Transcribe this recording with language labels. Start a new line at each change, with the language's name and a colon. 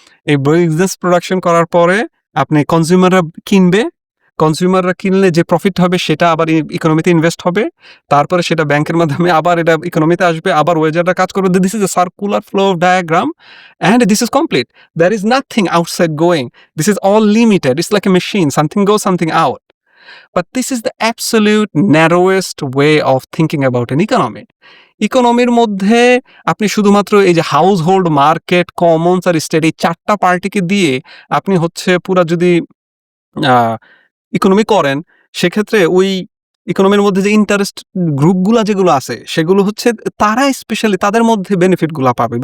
Bangla: এই business production করার পরে আপনি কনজিউমাররা কিনবে, কনজিউমাররা কিনলে যে প্রফিট হবে সেটা আবার ইকোনমিতে ইনভেস্ট হবে, তারপরে সেটা ব্যাংকের মাধ্যমে আবার এটা ইকোনমিতে আসবে, আবার ওয়েজাররা কাজ করবে।
English: This is a circular flow diagram and this is complete. There is nothing outside going, this is all limited, it's like a machine, something goes something out. But this is the absolute narrowest way of thinking about an economy.
Bangla: ইকোনমির মধ্যে আপনি শুধুমাত্র এই যে house hold, market, Commons আর state, এই 4টা পার্টিকে দিয়ে আপনি হচ্ছে পুরা যদি ইকোনমি করেন, সেক্ষেত্রে ওই ইকোনমির মধ্যে যে ইন্টারেস্ট গ্রুপগুলা যেগুলো আছে, সেগুলো হচ্ছে তারা স্পেশালি তাদের মধ্যে বেনিফিটগুলা পাবে।